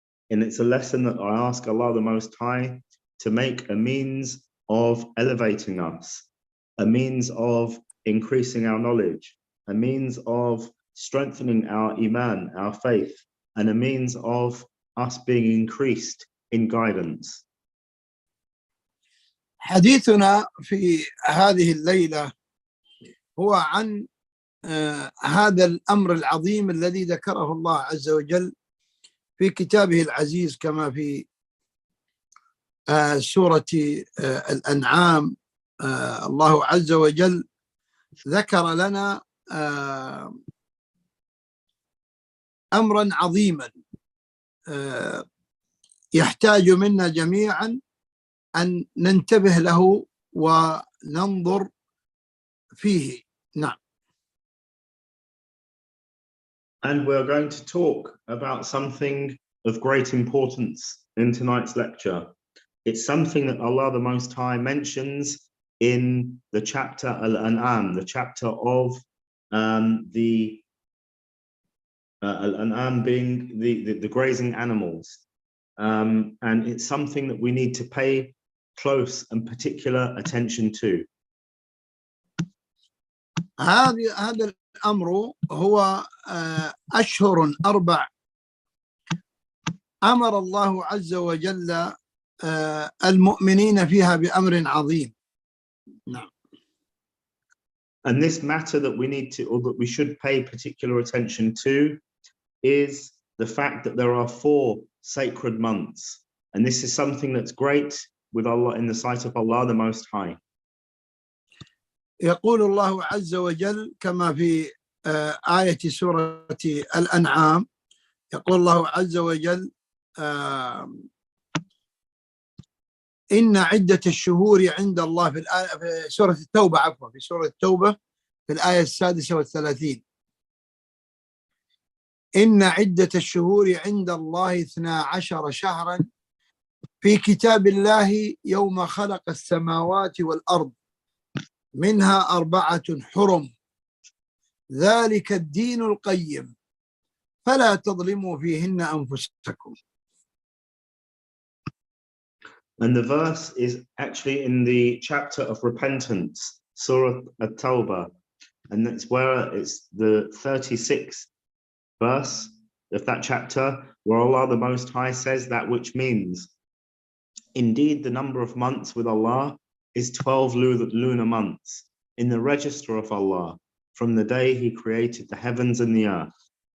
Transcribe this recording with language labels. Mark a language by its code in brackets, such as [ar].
[en] And it's a lesson that I ask Allah the Most High to make a means of elevating us, a means of increasing our knowledge, a means of strengthening our iman, our faith, and a means of us being increased in guidance. [ar] حديثنا في هذه الليلة هو عن هذا الأمر العظيم الذي ذكره الله عز وجل في كتابه العزيز، كما في سورة الأنعام. الله عز وجل ذكر لنا أمرا عظيما يحتاج منا جميعا أن ننتبه له وننظر فيه. نعم. [en] And we're going to talk about something of great importance in tonight's lecture. It's something that Allah the Most High mentions in the chapter Al-An'am, the chapter of the Al-An'am being the grazing animals. And it's something that we need to pay close and particular attention to. [ar] هذا الأمر هو أشهر 4 أمر الله عز وجل المؤمنين فيها بأمر عظيم. نعم. [en] And this matter that we need to, or that we should pay particular attention to, is the fact that there are 4 sacred months. And this is something that's great with Allah, in the sight of Allah the Most High. [ar] يقول الله عز وجل كما في آية سورة الأنعام، يقول الله عز وجل إن عدة الشهور عند الله في سورة التوبة، عفوا، في سورة التوبة في الآية 36، إن عدة الشهور عند الله 12 شهرا في كتاب الله يوم خلق السماوات والأرض منها 4 حرم ذلك الدين القيم فلا تظلموا فيهن أنفسكم. [en] And the verse is actually in the chapter of repentance, Surah At-Tawbah, and that's where it's the 36th verse of that chapter, where Allah the Most High says that which means, indeed the number of months with Allah is 12 lunar months in the register of Allah from the day He created the heavens and the earth.